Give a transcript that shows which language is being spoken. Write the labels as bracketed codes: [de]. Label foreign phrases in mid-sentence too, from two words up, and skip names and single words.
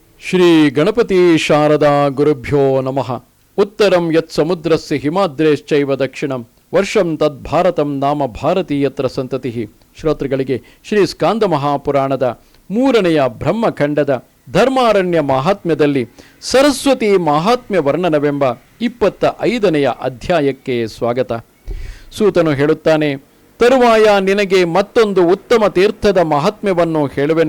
[sa] ಶ್ರೀ ಗಣಪತಿ ಶಾರದಾ ಗುರುಭ್ಯೋ ನಮಃ. ಉತ್ತರಂ ಯತ್ ಸಮುದ್ರಸ್ಯ ಹಿಮಾದ್ರೇಶ್ಚೈವ ದಕ್ಷಿಣಂ ವರ್ಷಂ ತದ್ಭಾರತಂ ನಾಮ ಭಾರತೀಯತ್ರ ಸಂತತಿ. [kn] ಶ್ರೋತೃಗಳಿಗೆ ಶ್ರೀ ಸ್ಕಾಂದ ಮಹಾಪುರಾಣದ 3ನೆಯ ಬ್ರಹ್ಮಖಂಡದ ಧರ್ಮಾರಣ್ಯ ಮಹಾತ್ಮ್ಯದಲ್ಲಿ ಸರಸ್ವತಿ ಮಹಾತ್ಮ್ಯ ವರ್ಣನವೆಂಬ 25ನೆಯ ಅಧ್ಯಾಯಕ್ಕೆ ಸ್ವಾಗತ. ಸೂತನು ಹೇಳುತ್ತಾನೆ, ತರುವಾಯ ನಿನಗೆ ಮತ್ತೊಂದು ಉತ್ತಮ ತೀರ್ಥದ ಮಹಾತ್ಮ್ಯವನ್ನು ಹೇಳುವೆನು.